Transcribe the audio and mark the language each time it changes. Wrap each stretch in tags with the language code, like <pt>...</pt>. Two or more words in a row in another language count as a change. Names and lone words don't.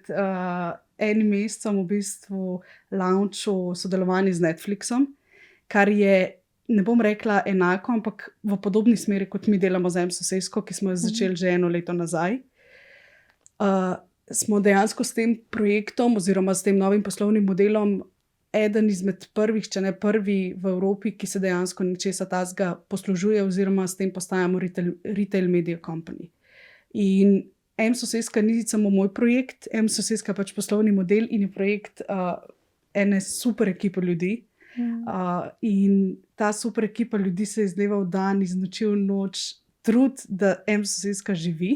<sl>enim mesecem v bistvu launchil sodelovanje z Netflixom, kar je, ne bom rekla enako, ampak v podobni smeri, kot mi delamo z sosesko, ki smo jo začeli že 1 leto nazaj. Smo dejansko s tem projektom oziroma s tem novim poslovnim modelom eden izmed prvih, če ne prvi v Evropi, ki se dejansko nečesa takega poslužuje oziroma s tem postajamo</sl> <en>retail media company.</en> <sl>In soseska ni samo moj projekt, soseska pač poslovni model in je projekt ene super ekipe ljudi. In ta super ekipa ljudi se je iz dneva v dan, iz noči v noč trud, da soseska živi.</sl>